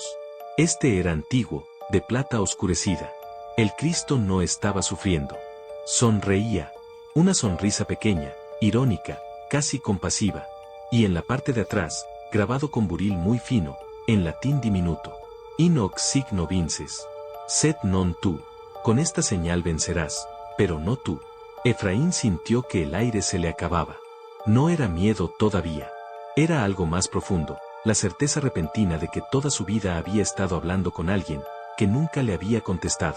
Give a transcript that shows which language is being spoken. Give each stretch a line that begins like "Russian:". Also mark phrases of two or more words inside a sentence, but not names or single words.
Spanish: Este era antiguo, de plata oscurecida. El Cristo no estaba sufriendo. Sonreía. Una sonrisa pequeña, irónica, casi compasiva. Y en la parte de atrás, grabado con buril muy fino, en latín diminuto.
Latin: In hoc signo vinces. Sed non tu.
Spanish: Con esta señal vencerás, pero no tú. Efraín sintió que el aire se le acababa. No era miedo todavía. Era algo más profundo, la certeza repentina de que toda su vida había estado hablando con alguien, que nunca le había contestado.